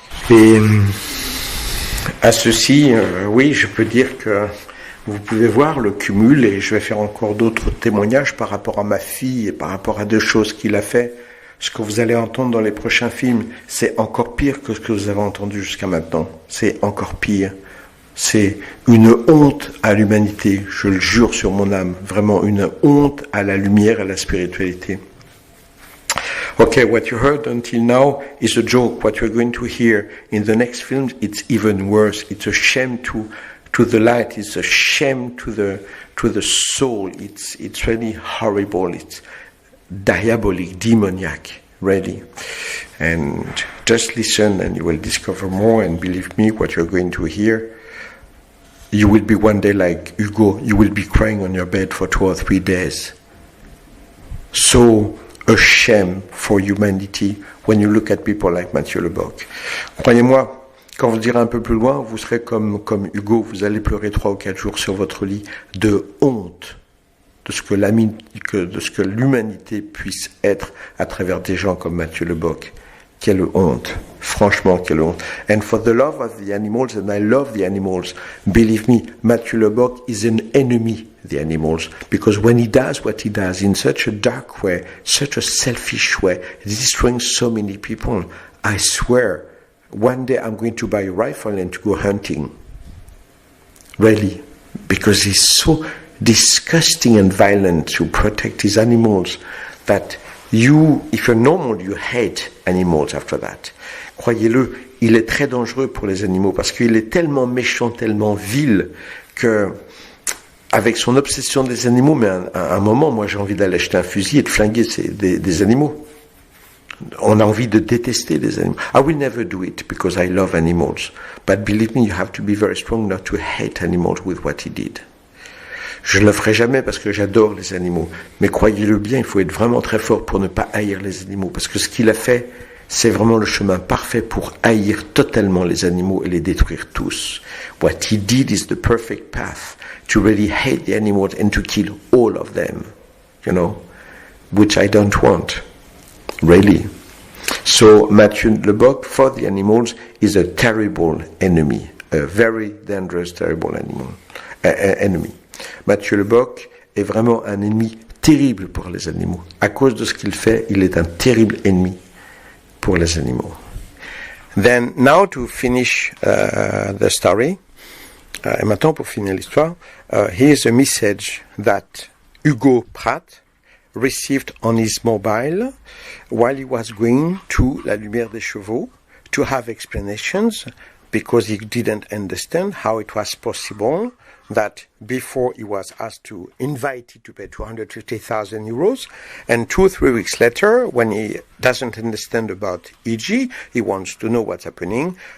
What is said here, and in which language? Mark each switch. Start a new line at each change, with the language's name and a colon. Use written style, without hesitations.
French: Et à ceci, oui, je peux dire que vous pouvez voir le cumul, et je vais faire encore d'autres témoignages par rapport à ma fille et par rapport à deux choses qu'il a fait. Ce que vous allez entendre dans les prochains films, c'est encore pire que ce que vous avez entendu jusqu'à maintenant. C'est encore pire. C'est une honte à l'humanité, je le jure sur mon âme. Vraiment une honte à la lumière et à la spiritualité.
English: Okay, what you heard until now is a joke. What you're going to hear in the next films, it's even worse. It's a shame to the light. It's a shame to the soul. It's really horrible. It's diabolic, demoniac, really. And just listen and you will discover more, and believe me, what you're going to hear, you will be one day like Hugo. You will be crying on your bed for 2 or 3 days. So a shame for humanity when you look at people like Mathieu Lebock.
French: Croyez-moi, quand vous irez un peu plus loin, vous serez comme Hugo, vous allez pleurer 3 ou 4 jours sur votre lit de honte de ce que l'humanité puisse être à travers des gens comme Mathieu Lebock. Quelle honte, franchement, quelle honte.
English: And for the love of the animals, and I love the animals, believe me, Mathieu Lebock is an enemy, the animals, because when he does what he does in such a dark way, such a selfish way, destroying so many people, I swear, one day I'm going to buy a rifle and to go hunting. Really, because he's so disgusting and violent to protect his animals that if you're normal, you hate animals after that.
French: Croyez-le, il est très dangereux pour les animaux parce qu'il est tellement méchant, tellement vil que, avec son obsession des animaux, mais à un moment, moi j'ai envie d'aller acheter un fusil et de flinguer des animaux. On a envie de détester les animaux.
English: I will never do it because I love animals. But believe me, you have to be very strong not to hate animals with what he did.
French: Je ne le ferai jamais parce que j'adore les animaux. Mais croyez-le bien, il faut être vraiment très fort pour ne pas haïr les animaux. Parce que ce qu'il a fait, c'est vraiment le chemin parfait pour haïr totalement les animaux et les détruire tous.
English: What he did is the perfect path to really hate the animals and to kill all of them. You know? Which I don't want. Really. So Mathieu Lebock, for the animals, is a terrible enemy. A very dangerous, terrible enemy.
French: Mathieu Lebock est vraiment un ennemi terrible pour les animaux. À cause de ce qu'il fait, il est un terrible ennemi pour les animaux.
English: Then, now to finish the story,
French: et maintenant pour finir l'histoire,
English: here's a message that Hugo Pratt received on his mobile while he was going to La Lumière des Chevaux to have explanations because he didn't understand how it was possible that before he was asked to invited to pay 250,000 euros, and 2 or 3 weeks later, when he doesn't understand about EG, he wants to know what's happening.